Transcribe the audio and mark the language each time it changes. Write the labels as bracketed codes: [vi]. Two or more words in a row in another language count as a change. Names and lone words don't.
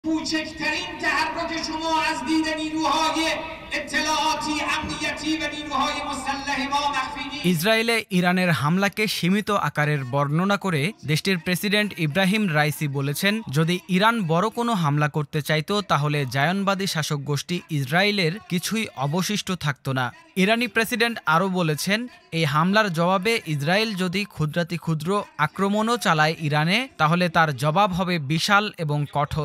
[fa] کوچکترین تحرک شما از دید نیروهای اطلاعاتی امنیتی و نیروهای مسلح ما مخفی نیست। [bn] ইসরায়েলে ইরানের হামলাকে সীমিত আকারের বর্ণনা করে দেশটির প্রেসিডেন্ট ইব্রাহিম রাইসি বলেছেন, যদি ইরান বড় কোনো হামলা করতে চাইতো তাহলে জায়নবাদী শাসক গোষ্ঠী ইসরায়েলের কিছুই অবশিষ্ট থাকতো না। ইরানি প্রেসিডেন্ট আরও বলেছেন, এই হামলার জবাবে ইসরায়েল যদি ক্ষুদ্রাতি ক্ষুদ্র আক্রমণও চালায় ইরানে, তাহলে তার জবাব হবে বিশাল এবং কঠোর।